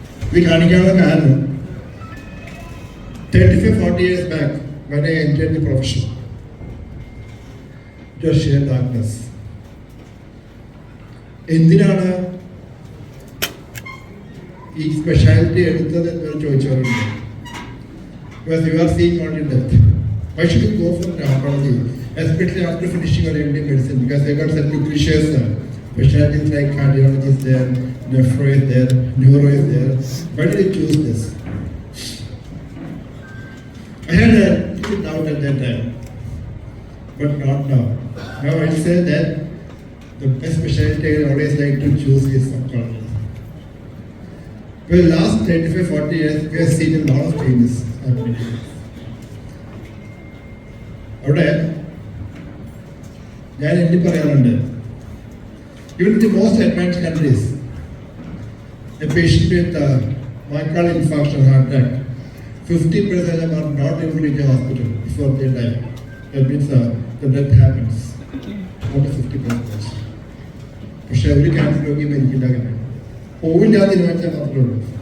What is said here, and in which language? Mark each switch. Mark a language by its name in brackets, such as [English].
[Malayalam] ഇത് കാണിക്കാനുള്ള കാരണം, [English] 35-40 years back, when I entered the profession, it was sheer darkness. [Malayalam] എന്തിനാണ് ഈ സ്പെഷ്യാലിറ്റി എടുത്തത് എന്ന് ചോദിച്ചവരുണ്ട്. [English] Because you are seeing only death. Why should you go for oncology, especially after finishing your MD medicine? Because they got such nutritious specialties like cardiology is there, nephro is there, neuro is there. Why did you choose this? I had a little doubt at that time, but not now. Now I say that the best specialty I always like to choose is oncology. For the last 35-40 years, we have seen a lot of changes happening. [Malayalam] അവിടെ ഞാൻ എണ്ണി പറയാറുണ്ട്, [English] even the most advanced countries, a patient with myocardial infarction or heart attack, 50% of them are not able to reach a hospital before they die. That means the death happens. Not 50%. [Malayalam] പക്ഷെ ഒരു cancer രോഗി മരിക്കില്ല. അങ്ങനെ പോവില്ലാതെ തീരുമാനിച്ചാൽ മാത്രമേ ഉള്ളൂ.